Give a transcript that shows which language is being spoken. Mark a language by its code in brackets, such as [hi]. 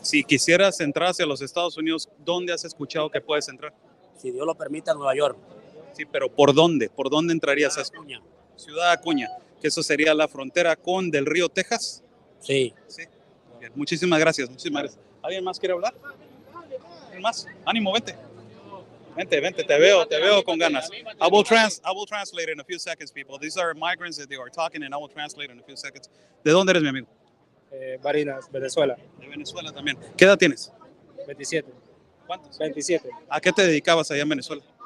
[es] Si quisieras entrar hacia los Estados Unidos, ¿dónde has escuchado que puedes entrar? Si Dios lo permite, a Nueva York. Sí, pero ¿por dónde? ¿Por dónde entrarías? Ciudad Acuña. Ciudad Acuña, que eso sería la frontera con del río Texas. Sí. Sí. Bien, muchísimas gracias. ¿Alguien más quiere hablar? ¿Alguien más? Ánimo, vente. Vente, te veo con ganas. [en] I will translate in a few seconds, people. These are migrants that they are talking and I will translate in a few seconds. [es] ¿De dónde eres, mi amigo? Barinas, Venezuela. De Venezuela también. ¿Qué edad tienes? 27. ¿Cuántos? 27. ¿A qué te dedicabas allá en Venezuela?